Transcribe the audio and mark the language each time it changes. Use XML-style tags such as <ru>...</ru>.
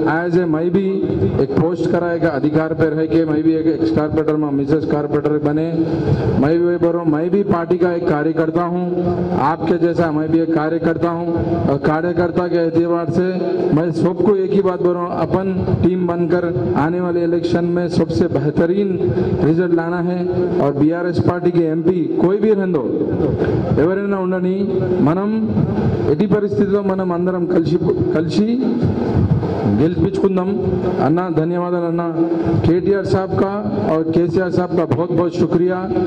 <hi>As a मैं भी एक पोस्ट कराएगा अधिकार पे रह के मैं भी एक एक्स कारपोरेटर में मिसेस कारपोरेटर बने, मैं भी वही बोल रहा हूँ, मैं भी पार्टी का एक कार्यकर्ता हूँ, आपके जैसा मैं भी एक कार्यकर्ता हूँ। और कार्यकर्ता के एतबार से मैं सबको एक ही बात बोल रहा हूँ, अपन टीम बनकर आने वाले इलेक्शन में सबसे बेहतरीन रिजल्ट लाना है। और बीआरएस पार्टी के एमपी कोई भी रहंदो</hi> <te>ఎవరైనా ఉండని మనం ఎట్టి పరిస్థితిలో మనం అందరం కలిసి గెలిపించుకుందాం</te> <hi>अन्ना। धन्यवाद अन्ना। केटीआर साहब का और केसीआर साहब का बहुत बहुत शुक्रिया।</hi>